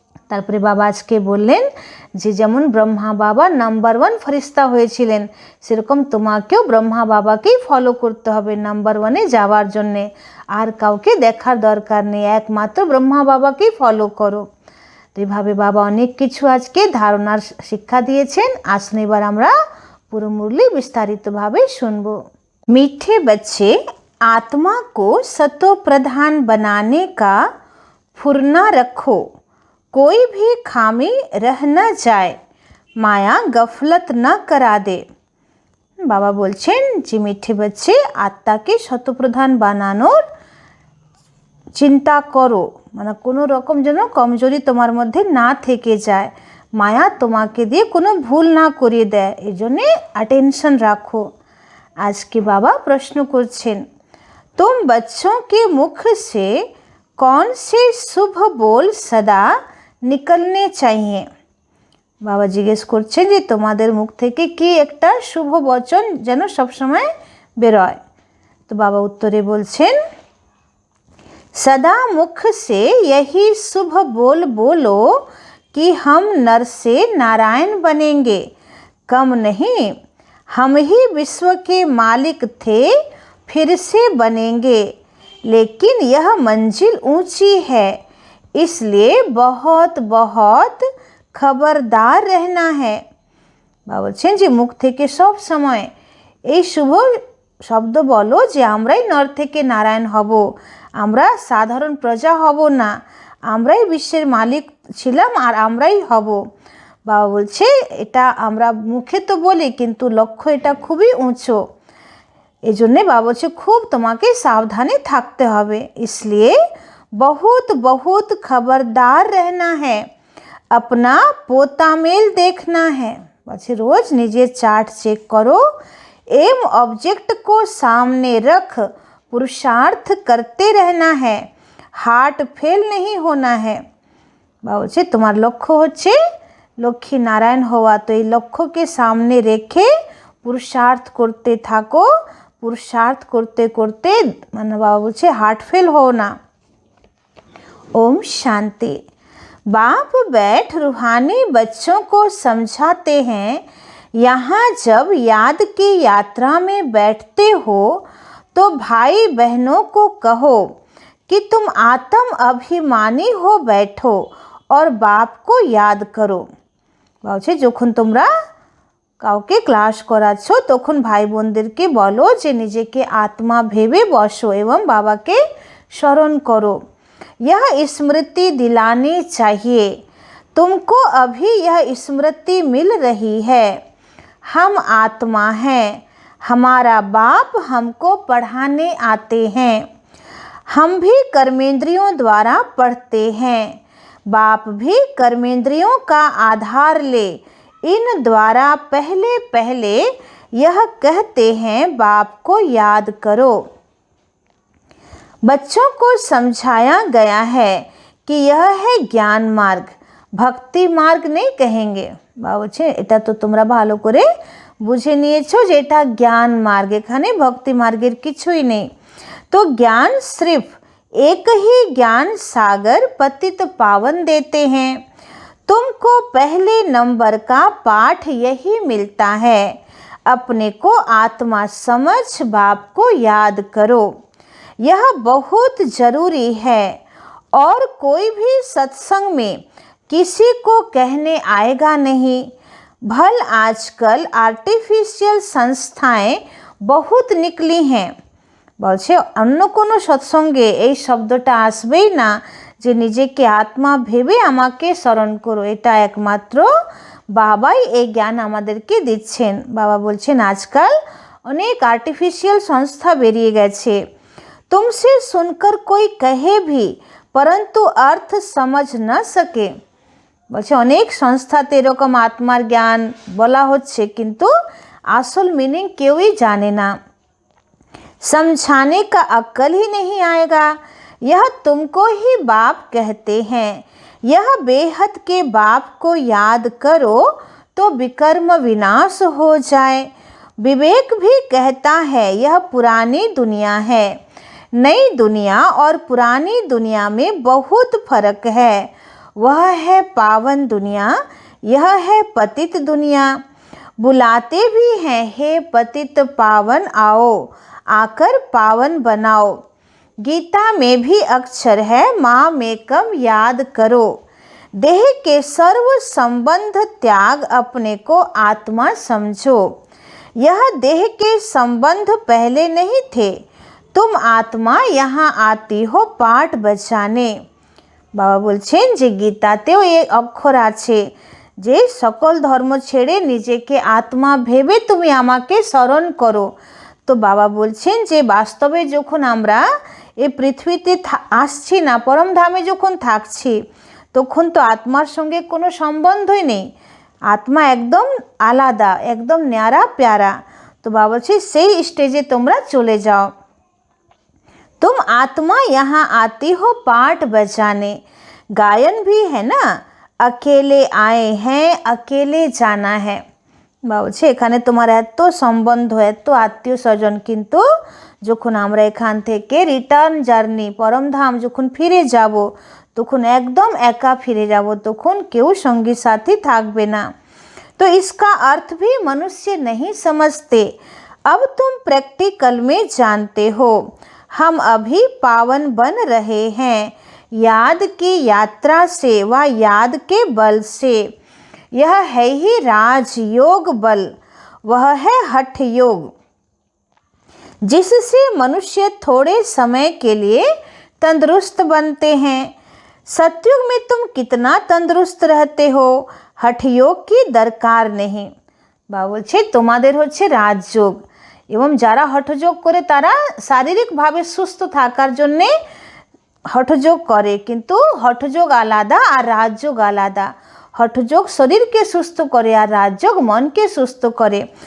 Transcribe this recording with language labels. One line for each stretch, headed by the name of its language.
Bangla: তারপরে বাবা আজকে বললেন যে যেমন ব্রহ্মা বাবা নাম্বার 1 ফরিস্তা হয়েছিলেন, সেরকম তোমাকেও ব্রহ্মা বাবাকেই ফলো করতে হবে নাম্বার 1-এ যাওয়ার জন্যে। আর কাউকে দেখার দরকার নেই, একমাত্র ব্রহ্মা বাবাকেই ফলো করো। তো এইভাবে বাবা অনেক কিছু আজকে ধারণার শিক্ষা দিয়েছেন। আসুন এবার আমরা পুরো মুরলি বিস্তারিতভাবে শুনবো।
Hindi: मीठे बच्चे, आत्मा को सतो प्रधान बनाने का फुरना रखो, कोई भी खामी रह न जाए, माया गफलत न करा दे।
Bangla: বাবা বলছেন যে মিঠে বাচ্চে আত্মাকে শতপ্রধান বানানোর চিন্তা করো, মানে কোনো রকম যেন কমজোরি তোমার মধ্যে না থেকে যায়, মায়া তোমাকে দিয়ে কোনো ভুল না করিয়ে দেয়, এই জন্যে অ্যাটেনশন রাখো। আজকে বাবা প্রশ্ন করছেন
Hindi: तुम बच्चों के मुख से कौन से शुभ बोल सदा निकलने चाहिए।
Bangla: বাবা জিজ্ঞেস করছেন যে তোমাদের মুখ থেকে কি একটা শুভ বচন যেন সবসময় বেরোয়। তো বাবা উত্তরে বলছেন
Hindi: सदा मुख से यही शुभ बोल बोलो कि हम नर से नारायण बनेंगे, कम नहीं हम ही विश्व के मालिक थे, फिर से बनेंगे, लेकिन यह मंजिल ऊंची है, इसलिए बहुत बहुत खबरदार रहना है।
Bangla: বাবা বলছেন যে মুখ থেকে সব সময় এই শুভ শব্দ বলো যে আমরাই নর থেকে নারায়ণ হব, আমরা সাধারণ প্রজা হব না, আমরাই বিশ্বের মালিক ছিলাম আর আমরাই হব। বাবা বলছে এটা আমরা মুখে তো বলি কিন্তু লক্ষ্য এটা খুবই উঁচু, এই জন্যে বাবা বলছে খুব তোমাকে সাবধানে থাকতে হবে।
Hindi: इसलिए बहुत बहुत खबरदार रहना है, अपना पोता मेल देखना है। बच्चे रोज নিজের चार्ट चेक करो, एम ऑब्जेक्ट को सामने रख पुरुषार्थ करते रहना है, हार्ट फेल नहीं होना है।
Bangla: বাবা বলছে তোমার লক্ষ্য হচ্ছে লক্ষ্মী নারায়ণ হওয়া, তো এই লক্ষ্যকে সামনে রেখে পুরুষার্থ করতে থাকো, পুরুষার্থ করতে করতে মানে বাবা বলছে
Hindi: हार्ट फेल हो ना। ओम शांति। बाप बैठ रूहानी बच्चों को समझाते हैं, यहाँ जब याद की यात्रा में बैठते हो तो भाई बहनों को कहो कि तुम आत्म अभिमानी हो बैठो और बाप को याद करो।
Bangla: বলছে যখন তোমরা কাউকে ক্লাস করাচ্ছ তখন ভাই বোনদেরকে বলো যে নিজেকে আত্মা ভেবে বসো এবং বাবাকে স্মরণ করো।
Hindi: यह स्मृति दिलानी चाहिए, तुमको अभी यह स्मृति मिल रही है, हम आत्मा हैं, हमारा बाप हमको पढ़ाने आते हैं। हम भी कर्मेंद्रियों द्वारा पढ़ते हैं, बाप भी कर्मेंद्रियों का आधार ले इन द्वारा पहले पहले यह कहते हैं बाप को याद करो। बच्चों को समझाया गया है कि यह है ज्ञान मार्ग, भक्ति मार्ग नहीं कहेंगे।
Bangla: बाबूजी এটা তো তোমরা ভালো করে বুঝে নিয়েছো যে এটা জ্ঞান মার্গ, এখানে ভক্তি মার্গের কিছুই নেই।
Hindi: तो ज्ञान सिर्फ एक ही ज्ञान सागर पतित पावन देते हैं। तुमको पहले नंबर का पाठ यही मिलता है, अपने को आत्मा समझ बाप को याद करो। यह बहुत जरूरी है और कोई भी सत्संग में किसी को कहने आएगा नहीं। भल आजकल आर्टिफिशियल संस्थाएं बहुत निकली हैं।
Bangla: বলছে অন্য কোনো সৎসঙ্গে এই শব্দটা আসবেই না যে নিজেকে আত্মা ভেবে আমাকে স্মরণ করো। এটা একমাত্র বাবাই এই জ্ঞান আমাদেরকে দিচ্ছেন। বাবা বলছেন আজকাল অনেক আর্টিফিশিয়াল সংস্থা বেরিয়ে গেছে।
Hindi: तुमसे सुनकर कोई कहे भी परंतु अर्थ समझ न सके।
Bangla: বলছে অনেক সংস্থাতে এরকম আত্মার জ্ঞান বলা হচ্ছে কিন্তু আসল মিনিং কেউই জানে না।
Hindi: समझाने का अक्ल ही नहीं आएगा। यह तुमको ही बाप कहते हैं। यह बेहद के बाप को याद करो तो विकर्म विनाश हो जाए। विवेक भी कहता है यह पुरानी दुनिया है। नई दुनिया और पुरानी दुनिया में बहुत फर्क है। वह है पावन दुनिया, यह है पतित दुनिया। बुलाते भी हैं हे पतित पावन आओ, आकर पावन बनाओ। गीता में भी अक्षर है माँ में कम याद करो। देह के सर्व संबंध त्याग अपने को आत्मा समझो। यह देह के संबंध पहले नहीं थे, तुम आत्मा यहाँ आती हो पाठ बजाने।
Bangla: बाबा बोलছেন যে গীতাতেও এই অক্ষর আছে যে সকল ধর্ম ছেড়ে নিজেকে আত্মা ভেবে তুমি আমাকে স্মরণ করো। তো বাবা বলছেন যে বাস্তবে যখন আমরা এই পৃথিবীতে আসছি না, পরমধামে যখন থাকছি তখন তো আত্মার সঙ্গে কোনো সম্বন্ধই নেই। আত্মা একদম আলাদা, একদম ন্যারা প্যারা। তো বাবা বলছে সেই স্টেজে তোমরা চলে যাও।
Hindi: तुम आत्मा यहाँ आती हो पाठ बजाने। गायन भी है ना, अकेले आए हैं अकेले जाना है।
Bangla: বলছে এখানে তোমার এত সম্বন্ধ, এত আত্মীয় স্বজন, কিন্তু যখন আমরা এখান থেকে রিটার্ন জার্নি পরমধাম যখন ফিরে যাব তখন একদম একা ফিরে যাব, তখন কেউ সঙ্গী সাথী থাকবে না।
Hindi: तो इसका अर्थ भी मनुष्य नहीं समझते। अब तुम प्रैक्टिकल में जानते हो। हम अभी पावन बन रहे हैं याद की यात्रा से व याद के बल से। यह है ही राजयोग बल, वह है हठ योग, जिससे मनुष्य थोड़े समय के लिए तंदुरुस्त बनते हैं। सतयुग में तुम कितना तंदुरुस्त रहते हो, हठ योग की दरकार नहीं।
Bangla: बाबा বলছে তোমাদের হচ্ছে রাজযোগ, এবং যারা হঠযোগ করে তারা শারীরিকভাবে সুস্থ থাকার জন্যে হঠযোগ করে, কিন্তু হঠযোগ আলাদা আর রাজযোগ আলাদা। হঠযোগ শরীরকে সুস্থ করে আর রাজযোগ মনকে সুস্থ করে।